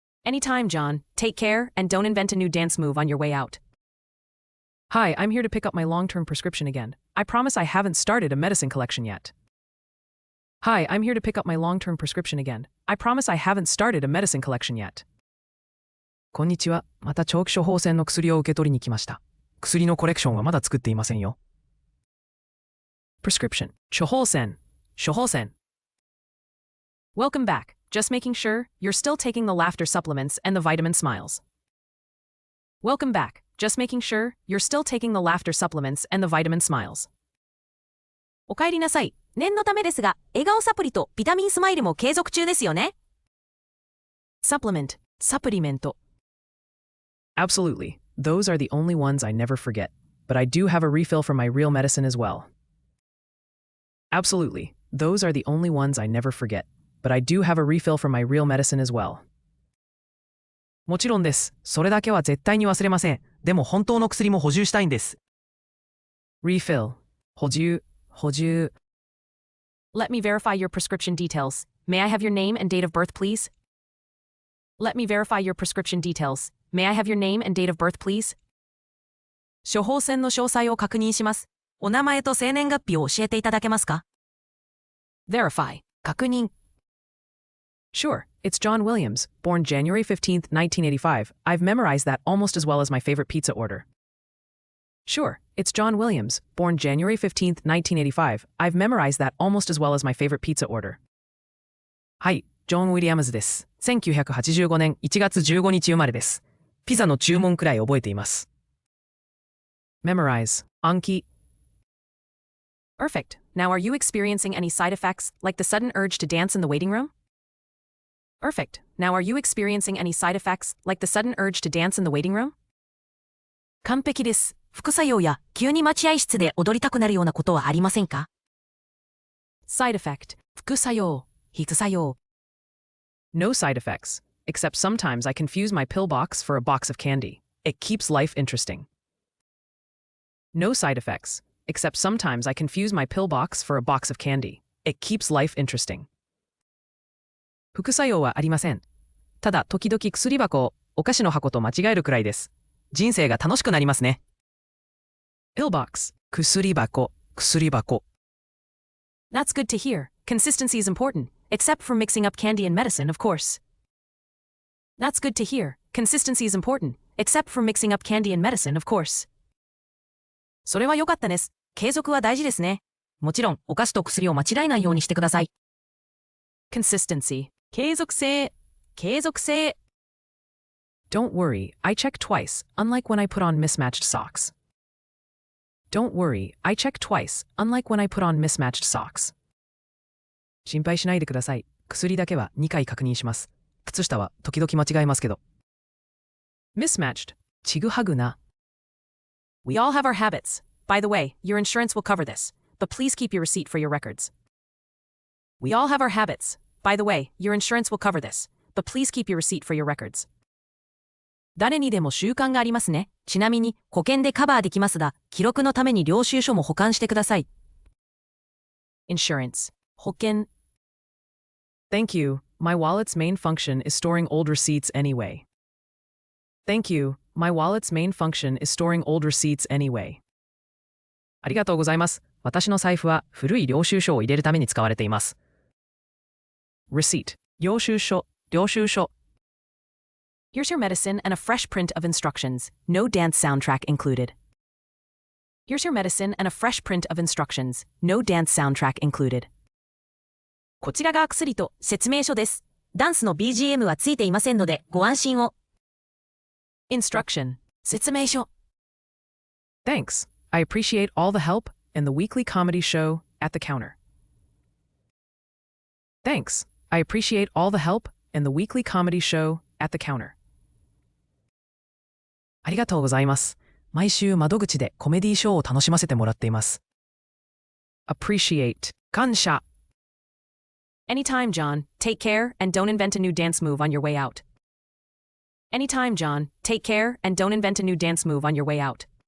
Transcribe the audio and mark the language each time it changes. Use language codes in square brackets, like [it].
[en] Anytime, John. Take care and don't invent a new dance move on your way out. Hi, I'm here to pick up my long-term prescription again. I promise I haven't started a medicine collection yet. Hi, I'm here to pick up my long-term prescription again. I promise I haven't started a medicine collection yet. [ja] こんにちは。また長期処方箋の薬を受け取りに来ました。薬のコレクションはまだ作っていませんよ。 [en] Prescription. [ja] 処方箋。処方箋。 [en] Welcome back. Just making sure you're still taking the laughter supplements and the vitamin smiles. Welcome back. Just making sure you're still taking the laughter supplements and the vitamin smiles. [ja] お帰りなさい。念のためですが、笑顔サプリとビタミンスマイルも継続中ですよね。 [en] Supplement, supplement. Absolutely. Those are the only ones I never forget. But I do have a refill for my real medicine as well. Absolutely. Those are the only ones I never forget. But I do have a refill for my real medicine as well. [ja] もちろんです。それだけは絶対に忘れません。でも本当の薬も補充したいんです。 [en] Refill. [ja] 補充。補充。 [en] Let me verify your prescription details. May I have your name and date of birth, please? Let me verify your prescription details. May I have your name and date of birth, please? [ja] 処方箋の詳細を確認します。お名前と生年月日を教えていただけますか？ [en] Verify. [ja] 確認。 [en] Sure, it's John Williams, born January 15th, 1985. I've memorized that almost as well as my favorite pizza order. Sure, it's John Williams, born January 15th, 1985. I've memorized that almost as well as my favorite pizza order. [ja] はい、ジョン・ウィリアムズです。1985年1月15日生まれです。ピザの注文くらい覚えています。 [en] Memorize. [ja] 暗記。 [en] Perfect. Now, are you experiencing any side effects, like the sudden urge to dance in the waiting room? Perfect. Now, are you experiencing any side effects, like the sudden urge to dance in the waiting room? [ja] 完璧です。副作用や急に待合室で踊りたくなるようなことはありませんか？ [en] Side effect. [ja] 副作用。副作用。 [en] No side effects, except sometimes I confuse my pill box for a box of candy. It keeps life interesting. No side effects, except sometimes I confuse my pill box for a box of candy. It keeps life interesting. [ja] 副作用はありません。ただ、時々薬箱をお菓子の箱と間違えるくらいです。人生が楽しくなりますね。 [en] Pill box. [ja] 薬箱。薬箱。 [en] That's good to hear. Consistency is important, except for mixing up candy and medicine, of course. That's good to hear. Consistency is important, except for mixing up candy and medicine, of course. [ja] それは良かったです。継続は大事ですね。もちろん、お菓子と薬を間違えないようにしてください。 [en] Consistency. [ja] 継続性。継続性。 [en] Don't worry, I check twice, unlike when I put on mismatched socks. Don't worry, I check twice, unlike when I put on mismatched socks. [ja] 心配しないでください。薬だけは2回確認します。靴下は時々間違えますけど。 [en] Mismatched. [ja] ちぐはぐな。 [en] We all have our habits. By the way, your insurance will cover this, but please keep your receipt for your records. We all have our habits. By the way, your insurance will cover this, but please keep your receipt for your records. [ja] 誰にでも習慣がありますね。ちなみに保険でカバーできますが、記録のために領収書も保管してください。 [en] Insurance. [ja] 保険。 [en] Thank you. My wallet's main function is storing old receipts anyway. Thank you. My wallet's main function is storing old receipts anyway. [ja] ありがとうございます。私の財布は古い領収書を入れるために使われています。 [en] Receipt. [ja] 領収書。領収書。 [en] Here's your medicine and a fresh print of instructions. No dance soundtrack included. Here's your medicine and a fresh print of instructions. No dance soundtrack included. [ja] こちらが薬と説明書です。ダンスの BGM はついていませんのでご安心を。 [en] Instruction. [ja] 説明書。 [en] Thanks. I appreciate all the help and the weekly comedy show at the counter. Thanks. I appreciate all the help and the weekly comedy show at the counter. [ja] ありがとうございます。毎週窓口でコメディーショーを楽しませてもらっています。 [en] Appreciate. [ja] 感謝。 [en] Anytime, John. Take care and don't invent a new dance move on your way out. Anytime, John. Take care and don't invent a new dance move on your way out.